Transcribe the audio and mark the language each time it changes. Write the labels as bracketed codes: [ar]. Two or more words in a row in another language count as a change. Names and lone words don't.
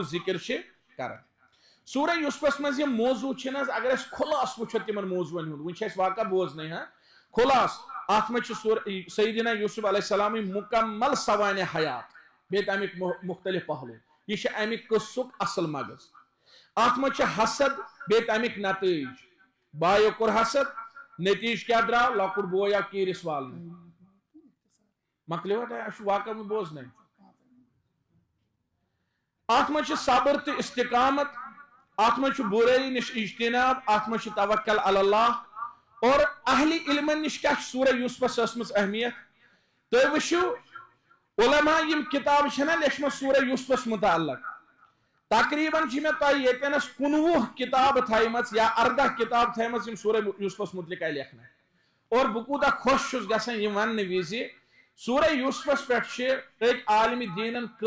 [ks] ذکر چھِ کران سورہ یوسفس منٛز یم موضوع چھِ نہ اگر أسۍ خُلاصہٕ وٕچھو تمن موضوعن ہُنٛد وۄنۍ چھِ اسہِ واقعہ بوزنے ہاں خُلاصہٕ ات منٛز چھِ سیدنا یوسف علیہ السلامٕنۍ مکمل سوانح حیات بیٚیہِ تمیُک مختلف پہلو یہ چھِ امہِ قصُک اصل مغز ات منٛز چھِ حسد بیٚیہِ تمیُک نتائج بایو کوٚر حسد نتیج کیا درٛاو لۄکُٹ بوے آو کیٖرِس والنہٕ مۄکلیوا تۄہہِ اَسہِ چھُ واقعہ وۄنۍ بوزنے ات منٛز چھِ صبر تہٕ استقامت ات منٛز چھُ بُرٲیی نِش اجتناب ات منٛز چھُ توکل علی اللہ اور اہل علمن نش کیا سورہ یوسفس ٲسمٕژ اہمیت تُہۍ وٕچھِو علما یم کتاب چھنہ لیچھمژ سورہ یوسفس متعلق تقریباً چھِ مےٚ تۄہہِ ییٚتٮ۪نس 19 کتاب تھایمژ یا 18 کتاب تھایمژ یم سورہ یوسفس متعلق آیہِ لیکھنہٕ اور بہٕ کوٗتاہ خۄش چھُس گژھان یہِ وننہٕ وِزِ سورہ یوسفس پٮ۪ٹھ چھِ أکۍ عالمِ دیٖنن